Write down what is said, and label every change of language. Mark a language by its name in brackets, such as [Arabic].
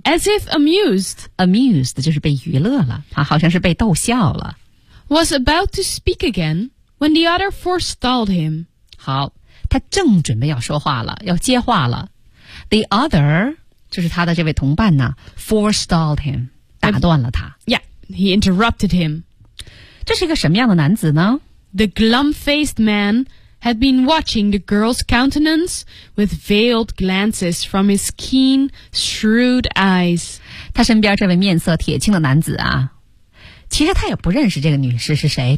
[English] as if amused. [Chinese] Amused 就是被娱乐了、啊、好像是被逗笑了 [English] Was about to speak again when the other forestalled him. [Chinese] 好，他正准备要说话了，要接话了。 The other 就是他的这位同伴呢 forestalled him, 打断了他。 [English] Yeah, he interrupted him. [Chinese] 这是一个什么样的男子呢 [English] ？The glum-faced man. Had been watching the girl's countenance with veiled glances from his keen, shrewd eyes. [Chinese] 他身边这位面色铁青的男子啊，其实他也不认识这个女士是谁，